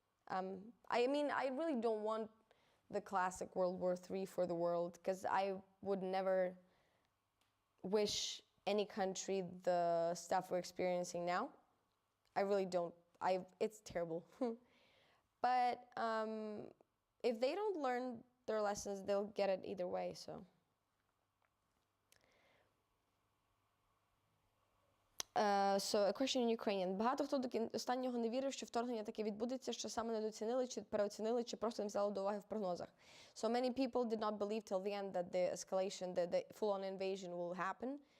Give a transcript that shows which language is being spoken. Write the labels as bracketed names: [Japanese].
[English] I mean, I really don't want the classic World War III for the world, because I would never wish any country the stuff we're experiencing now. I really don't. It's terrible. But if they don't learn their lessons, they'll get it either way, so. So, a question in Ukrainian. [Ukrainian] Багато хто до останнього не вірив, що вторгнення таке відбудеться, що саме недооцінили, чи переоцінили, чи просто не взяли до уваги в прогнозах. [English] So many people did not believe till the end that the escalation, the full-on invasion will happen.